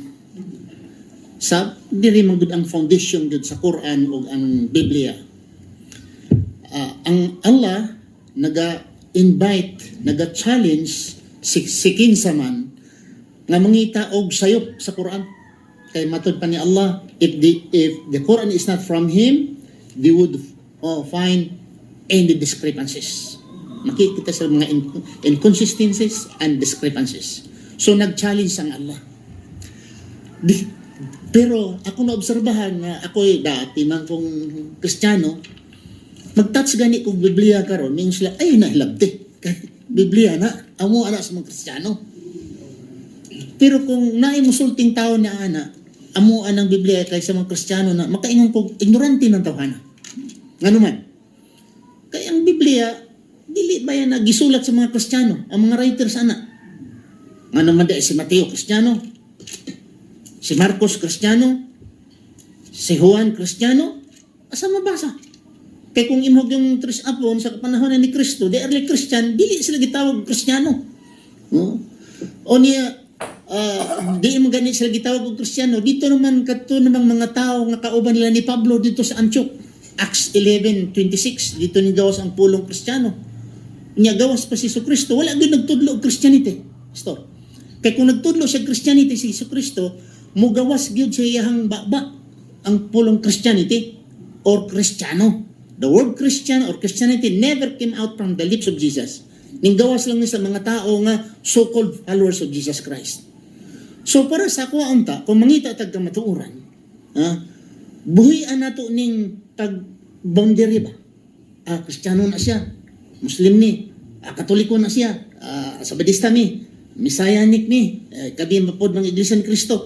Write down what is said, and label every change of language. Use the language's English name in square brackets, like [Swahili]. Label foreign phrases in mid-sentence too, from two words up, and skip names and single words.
[Cebuano] Sa diri man gud ang foundation gud sa Quran ug ang Biblia. Ang Allah naga-invite, naga-challenge si kinsa man nga mangita og sayop sa Quran. Kay matud pa ni Allah, [English] if the Quran is not from him, they would find any discrepancies. [Filipino] Makikita sa mga [English] inconsistencies and discrepancies. [Cebuano] So nag-challenge ang Allah. Pero ako naobserbahan nga ako'y dati man kong Kristiyano, mag-touch gani kong Biblia karon, mingon sila ay nahilabti. Biblia na, amo ana sa mga Kristiyano. Pero kung naay musulting tao na ana, amo anang Biblia kay sa mga Kristiyano na makaingon ko ignorante ng tawhana. Ngano man? Kay ang Biblia dili ba yan nagisulat sa mga Kristiyano, ang mga writers ana. Ngano man si Mateo Kristiyano, si Marcos Kristiyano, si Juan Kristiyano, asa mabasa? Kaya kung imog yung apon sa panahon ni Kristo, [English] the early Christian, [Cebuano] dili sila gitawag Kristiyano. O niya, di mo ganit sila gitawag og Kristiyano. Dito naman, kato namang mga tao nga kauban nila ni Pablo dito sa Antioch. Acts 11:26, dito ni gawas ang pulong Kristiyano. Niya gawas pa si Kristo, wala din nagtudlo og Christianity. Pastor. Kaya kung nagtudlo siya Christianity si Kristo, mugawas gyud siya iyahang baba ang pulong Christianity or Kristiyano. [English] The word Christian or Christianity never came out from the lips of Jesus. [Cebuano] Ninggawas lang ni sa mga tao nga [English] so-called followers of Jesus Christ. [Cebuano] So para sa ako unta, kung mangita tag kamatuoran, buhian nato ning pag-boundary ba? Kristiyano na siya, Muslim ni, Katoliko na siya, Sabadista mi, Messianic mi, kabi mapod ng Iglesia ni Cristo.